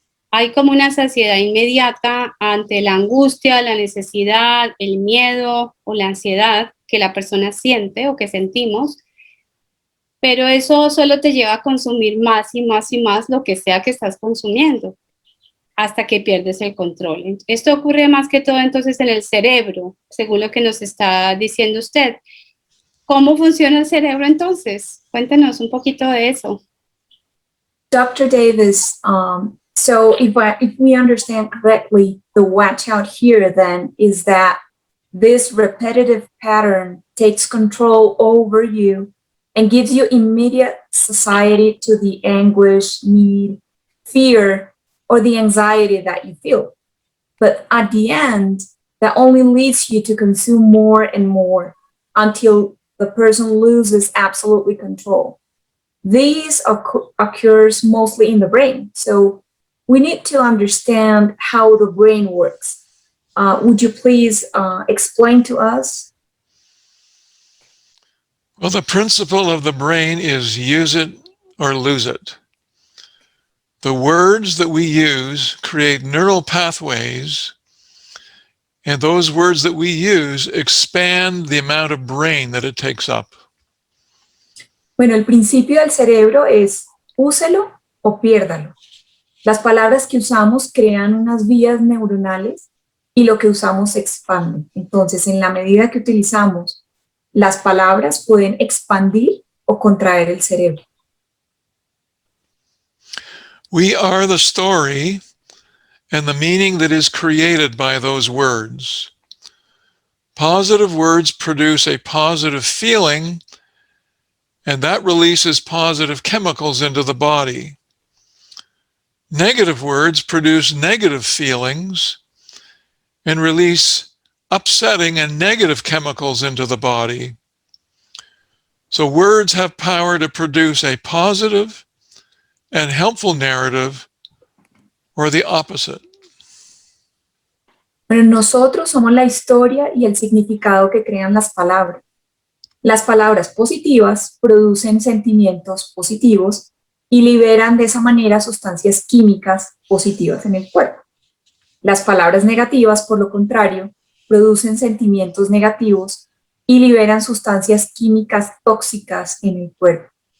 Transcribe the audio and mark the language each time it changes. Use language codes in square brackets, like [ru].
[es] Hay como una saciedad inmediata ante la angustia, la necesidad, el miedo o la ansiedad que la persona siente o que sentimos, pero eso solo te lleva a consumir más y más y más lo que sea que estás consumiendo, hasta que pierdes el control. Esto ocurre más que todo entonces en el cerebro, según lo que nos está diciendo usted. ¿Cómo funciona el cerebro entonces? Cuéntenos un poquito de eso. [en] Dr. Davis, so if we understand correctly, the watch out here then is that this repetitive pattern takes control over you and gives you immediate satiety to the anguish, need, fear, or the anxiety that you feel. But at the end, that only leads you to consume more and more until the person loses absolutely control. These occurs mostly in the brain. So we need to understand how the brain works. Would you please explain to us? Well, the principle of the brain is use it or lose it. The words that we use create neural pathways, and those words that we use expand the amount of brain that it takes up. [es] Bueno, el principio del cerebro es úselo o piérdalo. Las palabras que usamos crean unas vías neuronales y lo que usamos se expande. Entonces, en la medida que utilizamos las palabras, pueden expandir o contraer el cerebro. [en] We are the story and the meaning that is created by those words. Positive words produce a positive feeling, and that releases positive chemicals into the body. Negative words produce negative feelings and release upsetting and negative chemicals into the body. So words have power to produce a positive and helpful narrative, or the opposite. [es] Pero nosotros somos la historia y el significado que crean las palabras. Las palabras positivas producen sentimientos positivos y liberan de esa manera sustancias químicas positivas en el cuerpo. Las palabras negativas, por lo contrario, producen sentimientos negativos y liberan sustancias químicas tóxicas en el cuerpo.